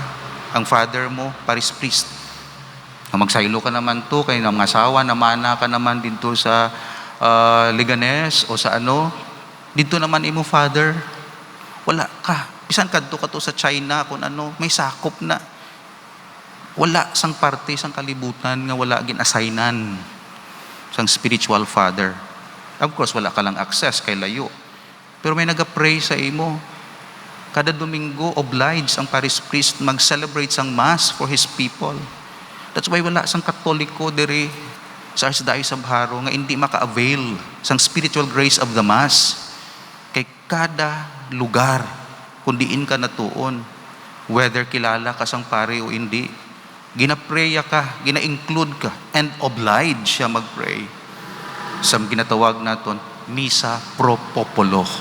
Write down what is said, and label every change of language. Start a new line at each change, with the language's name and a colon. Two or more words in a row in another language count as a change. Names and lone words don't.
Hiligaynon: Ang father mo, parish priest. Magsaylo ka naman to, kay mga asawa, namana ka naman dito sa Liganes o sa dito naman imo father, wala ka. Bisan kadto ka to sa China, kung may sakop na. Wala sang parte, sang kalibutan nga wala gin-assignan sang spiritual father.
English: Of course,
Hiligaynon: wala ka lang access kay layo. Pero may nag-pray sa imo. Kada Domingo, oblige ang parish priest mag-celebrate sang
English: mass for his people. That's why
Hiligaynon: wala sang Katoliko diri sa Archdiocese of Haro nga hindi maka-avail sang
English: spiritual grace of the mass.
Hiligaynon: Kay kada lugar, kung diin ka natuon, whether kilala ka sang pare o hindi, gina-prayer ka, gina-include ka, and oblige siya mag-pray. Sa ginatawag naton,
Latin: Misa pro Popolo.